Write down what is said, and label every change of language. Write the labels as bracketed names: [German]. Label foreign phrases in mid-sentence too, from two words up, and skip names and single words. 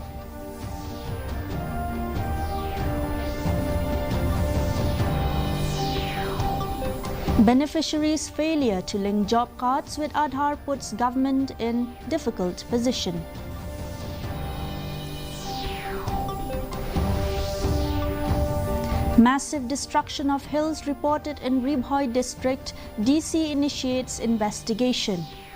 [English] Beneficiaries' failure to link job cards with Aadhaar puts government in difficult position. Massive destruction of hills reported in Ribhoi district. DC initiates investigation.